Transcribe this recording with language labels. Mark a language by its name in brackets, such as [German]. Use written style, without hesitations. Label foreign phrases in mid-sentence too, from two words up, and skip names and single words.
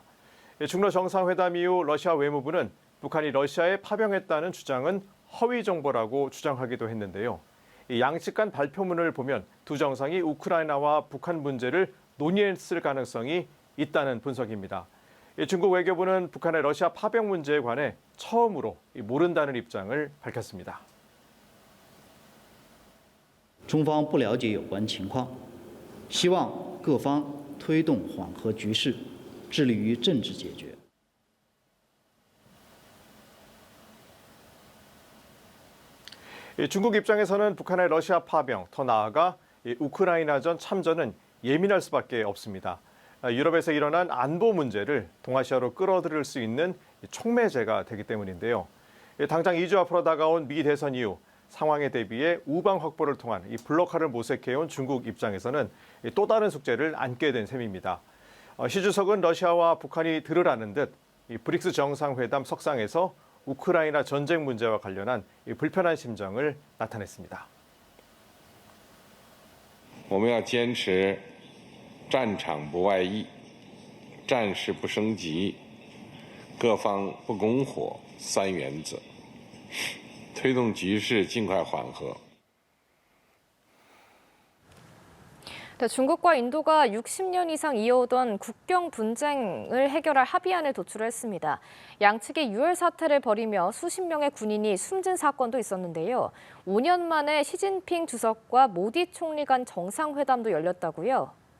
[Korean] 중러 정상회담 이후 러시아 외무부는 북한이 러시아에 파병했다는 주장은 허위 정보라고 주장하기도 했는데요. 이 양측 간 발표문을 보면 두 정상이 우크라이나와 북한 문제를 논의했을 가능성이 있다는 분석입니다. 중국 외교부는 북한의 러시아 파병 문제에 관해 처음으로 모른다는 입장을 밝혔습니다. [Chinese] 中方不了解有关情况，希望各方推动缓和局势，致力于政治解决。 [Korean] 중국 입장에서는 북한의 러시아 파병, 더 나아가 우크라이나전 참전은 예민할 수밖에 없습니다. 유럽에서 일어난 안보 문제를 동아시아로 끌어들일 수 있는 촉매제가 되기 때문인데요. 당장 2주 앞으로 다가온 미 대선 이후 상황에 대비해 우방 확보를 통한 이 블록화를 모색해온 중국 입장에서는 또 다른 숙제를 안게 된 셈입니다. 시 주석은 러시아와 북한이 들으라는 듯 브릭스 정상회담 석상에서 우크라이나 전쟁 문제와 관련한 불편한 심정을 나타냈습니다. [Chinese] 我们要坚持战场不外溢，战事不升级，各方不拱火三原则，推动局势尽快缓和。 [Korean] 중국과 인도가 60년 이상 이어오던 국경 분쟁을 해결할 합의안을 도출했습니다. 양측이 유혈 사태를 벌이며 수십 명의 군인이 숨진 사건도 있었는데요. 5년 만에 시진핑 주석과 모디 총리 간 정상회담도 열렸다고요?